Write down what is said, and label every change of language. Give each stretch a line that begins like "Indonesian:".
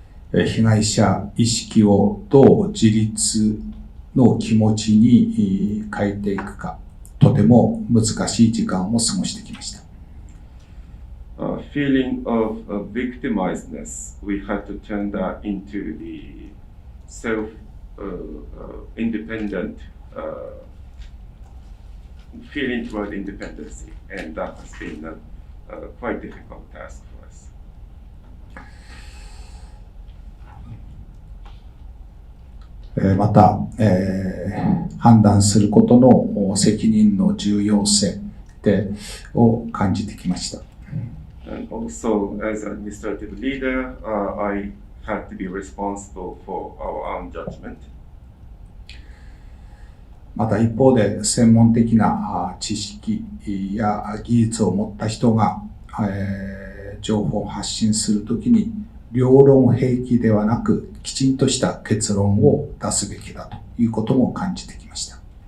Japanese: 被害者意識をどう自立の気持ちに変えていくか、とても難しい時間を過ごしてきました。
English: Feeling of victimizedness, we had to turn that into the self-independent feeling toward independency, and that has been a quite difficult task for us.
Japanese: また、判断することの責任の重要性を感じてきました。
English: And also, as an administrative leader, I had to be responsible for our own judgment.
Japanese: また一方で専門的な知識や技術を持った人が、情報を発信するときに両論併記ではなくきちんとした結論を出すべきだということも感じてきました。